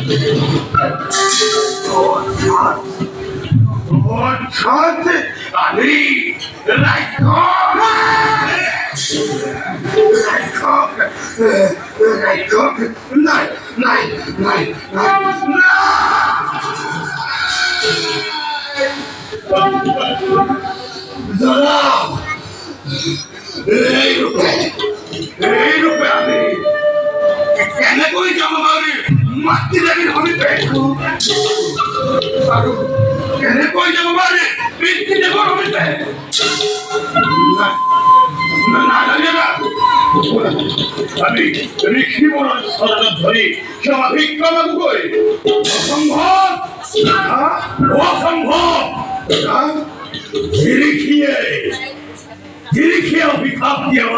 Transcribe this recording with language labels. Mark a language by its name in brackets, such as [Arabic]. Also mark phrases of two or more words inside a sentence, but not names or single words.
[Assamese] অর্থাৎ আমি রাইকক নাই নাই নাই দাদা এই রূপে আমি কেনেকৈ যাব পাৰি মাতৃ দেৱীৰ সমীপে আৰু কেনেকৈ যাব পাৰি পিতৃদেৱৰ সমীপে আমি ঋষিবৰৰ চৰণত ধৰি ক্ষমা ভিক্ষা মাগোগৈ অসম্ভৱ ঋষিয়ে অভিশাপ দিয়া